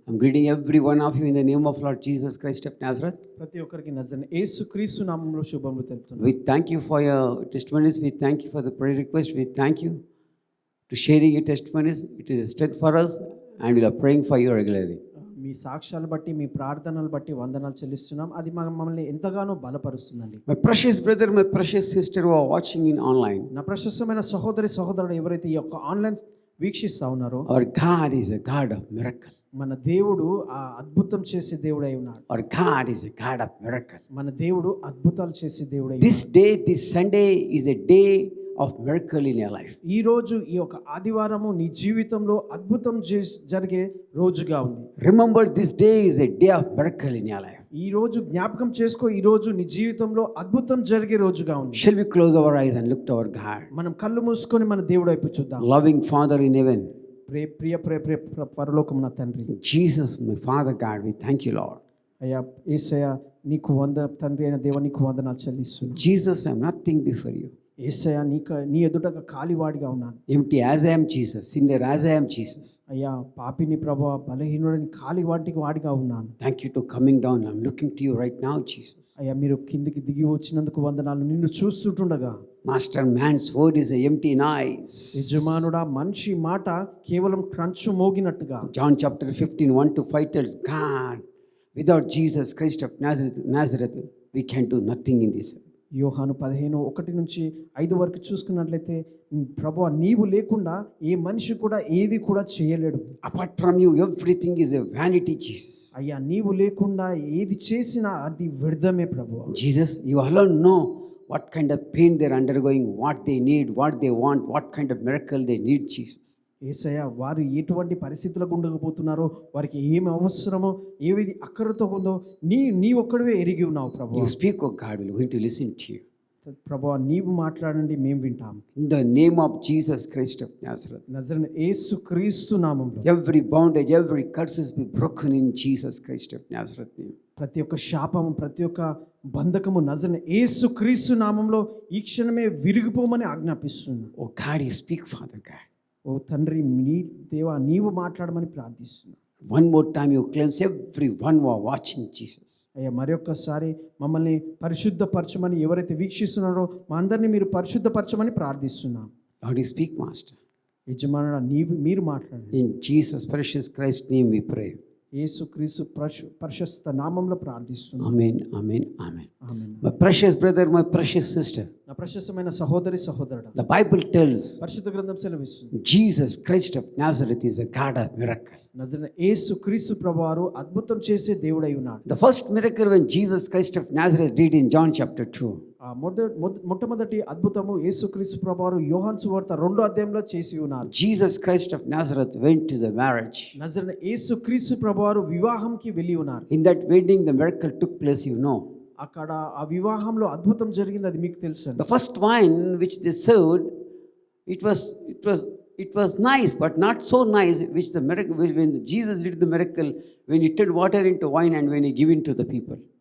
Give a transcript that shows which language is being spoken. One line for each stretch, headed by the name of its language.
English: I'm greeting every one of you in the name of Lord Jesus Christ of Nazareth.
Telugu: ప్రతి ఒక్కరికి నజరేయుడైన యేసుక్రీస్తు నామములో శుభములు తెలుపుతున్నాను.
English: We thank you for your testimonies. We thank you for the prayer request. We thank you to sharing your testimonies. It is a strength for us and we are praying for you regularly.
Telugu: మీ సాక్ష్యాలు బట్టి మీ ప్రార్థనలు బట్టి వందనాలు చెల్లిస్తున్నాం. అది మమ్మల్ని ఎంతగానో బలపరుస్తుందండి.
English: My precious brother, my precious sister who are watching in online,
Telugu: నా ప్రశస్తమైన సహోదరి సహోదరుడు ఎవరైతే ఈ యొక్క ఆన్లైన్ వీక్షిస్తా ఉన్నారో,
English: our God is a God of miracle.
Telugu: మన దేవుడు ఆ అద్భుతం చేసే దేవుడై ఉన్నాడు.
English: Our God is a God of miracle.
Telugu: మన దేవుడు అద్భుతాలు చేసే దేవుడై
English: This day, this Sunday is a day of miracle in your life.
Telugu: ఈ రోజు ఈ యొక్క ఆదివారము నీ జీవితంలో అద్భుతం జరిగే రోజుగా ఉంది.
English: Remember, this day is a day of miracle in your life.
Telugu: ఈ రోజు జ్ఞాపకం చేసుకో, ఈ రోజు నీ జీవితంలో అద్భుతం జరిగే రోజుగా ఉంది.
English: Shall we close our eyes and look to our God?
Telugu: మనం కళ్ళు మూసుకొని మన దేవుడి వైపు చూద్దాం.
English: Loving Father in heaven,
Telugu: ప్రియ పరలోకమున తండ్రి,
English: Jesus, my Father God, we thank you, Lord.
Telugu: అయ్యా యేసయ్య, నీకు తండ్రి అయిన దేవ నీకు వందనాలు చెల్లిస్తున్నాను.
English: Jesus, I am nothing before you.
Telugu: యేసయ్య, నీ ఎదుటగా కాలివాడిగా ఉన్నాను.
English: Empty as I am, Jesus. Sinner as I am, Jesus.
Telugu: అయ్యా పాపిని ప్రభువా, బలహీనుడిని వాడిగా ఉన్నాను.
English: Thank you for coming down. I'm looking to you right now, Jesus.
Telugu: అయ్యా మీరు కిందికి దిగి వచ్చినందుకు వందనాలు. నిన్ను చూస్తుండగా
English: Master, man's word is a empty noise.
Telugu: యజమానుడా, మనిషి మాట కేవలం క్రంచు మోగినట్టుగా.
English: John chapter 15, 1 to 5 tells God, without Jesus Christ of Nazareth, we can do nothing in this.
Telugu: యోహాను 15:1-5 వరకు చూసుకున్నట్లయితే, ప్రభువా నీవు లేకుండా ఏ మనిషి కూడా ఏది కూడా చేయలేడు.
English: Apart from you, everything is a vanity, Jesus.
Telugu: అయ్యా నీవు లేకుండా ఏది చేసినా అది వ్యర్థమే ప్రభువా.
English: Jesus, you alone know what kind of pain they're undergoing, what they need, what they want, what kind of miracle they need, Jesus.
Telugu: యేసయ్య, వారు ఎటువంటి పరిస్థితులకు ఉండకపోతున్నారో, వారికి ఏమి అవసరమో, ఏది అక్కరతో ఉందో నీ ఒక్కడివే ఎరిగి ఉన్నావు ప్రభువా.
English: You speak, oh God, we're going to listen to you.
Telugu: ప్రభువా నీవు మాట్లాడండి, మేము వింటాం.
English: In the name of Jesus Christ of Nazareth,
Telugu: నజరేయుడైన యేసుక్రీస్తు నామములో
English: every bondage, every curses be broken in Jesus Christ of Nazareth name.
Telugu: ప్రతి ఒక్క శాపము, ప్రతి ఒక్క బంధకము నజరేయుడైన యేసుక్రీస్తు నామములో ఈ క్షణమే విరిగిపోమని ఆజ్ఞాపిస్తున్నాను.
English: Oh God, you speak, Father God.
Telugu: ఓ తండ్రి, నీ దేవా నీవు మాట్లాడమని ప్రార్థిస్తున్నాను.
English: One more time, you cleanse everyone who are watching, Jesus.
Telugu: అయ్యా మరొకసారి మమ్మల్ని పరిశుద్ధపరచమని, ఎవరైతే వీక్షిస్తున్నారో మా అందరినీ మీరు పరిశుద్ధపరచమని ప్రార్థిస్తున్నాం.
English: Lord, you speak, Master.
Telugu: యజమానుడా మీరు మాట్లాడండి.
English: In Jesus' precious Christ name we pray.
Telugu: యేసుక్రీస్తు ప్రశస్త నామంలో ప్రార్థిస్తున్నాం.
English: Amen, amen, amen.
Telugu: Amen.
English: My precious brother, my precious sister,
Telugu: నా ప్రశస్తమైన సహోదరి సహోదరుడా,
English: the Bible tells
Telugu: పరిశుద్ధ గ్రంథం సెలవిస్తుంది,
English: Jesus Christ of Nazareth is a God of miracle.
Telugu: నజరేయుడైన యేసుక్రీస్తు ప్రభువారు అద్భుతం చేసే దేవుడై ఉన్నాడు.
English: The first miracle when Jesus Christ of Nazareth did in John chapter 2,
Telugu: మొట్టమొదటి అద్భుతము యేసుక్రీస్తు ప్రభువారు యోహాను సువార్త 2వ అధ్యాయంలో చేసి ఉన్నారు.
English: Jesus Christ of Nazareth went to the marriage.
Telugu: నజరేయుడైన యేసుక్రీస్తు ప్రభువారు వివాహంకి వెళ్ళి ఉన్నారు.
English: In that wedding, the miracle took place, you know.
Telugu: అక్కడ ఆ వివాహంలో అద్భుతం జరిగింది, అది మీకు తెలుసు.
English: The first wine which they served, it was nice, but not so nice, which the miracle, when Jesus did the miracle, when he turned water into wine and when he gave it to the people.